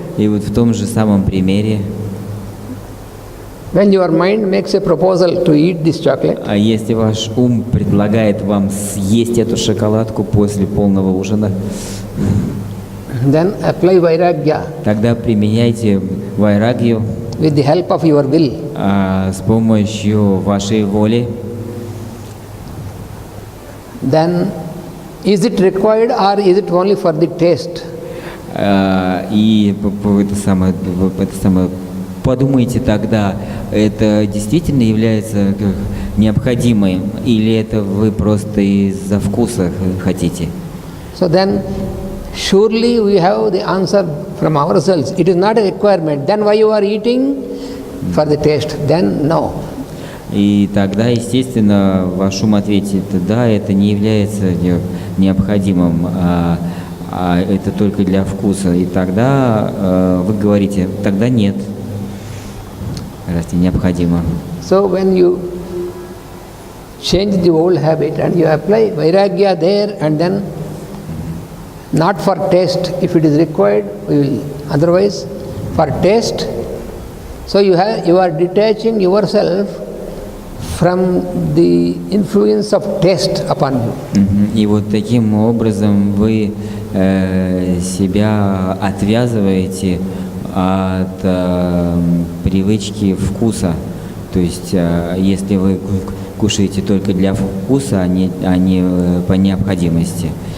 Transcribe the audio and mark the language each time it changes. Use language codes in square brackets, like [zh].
[ru] и вот в том же самом примере, [en] when your mind makes a proposal to eat this chocolate, [ru] а если ваш ум предлагает вам съесть эту шоколадку после полного ужина, [en] then apply vairagya [ru] тогда применяйте вайрагью [en] with the help of your will. [ru] с помощью вашей воли. [en] Then is it required or is it only for the taste? [ru] И это самое, подумайте тогда, это действительно является необходимым, или это вы просто из-за вкуса хотите? [en] So then surely we have the answer from ourselves. It is not a requirement. Then why you are eating? For the taste. Then no. [ru] И тогда, естественно, ваш ум ответит, да, это не является необходимым, а это только для вкуса. И тогда вы говорите, тогда нет, раз не необходимо. [en] So when you change the old habit and you apply vairagya there, and then not for taste, if it is required, we will. Otherwise, for taste, so you are detaching yourself from the influence of taste upon you. [ru] И вот таким образом вы себя отвязываете от привычки вкуса. То есть, если вы кушаете только для вкуса, а не по необходимости.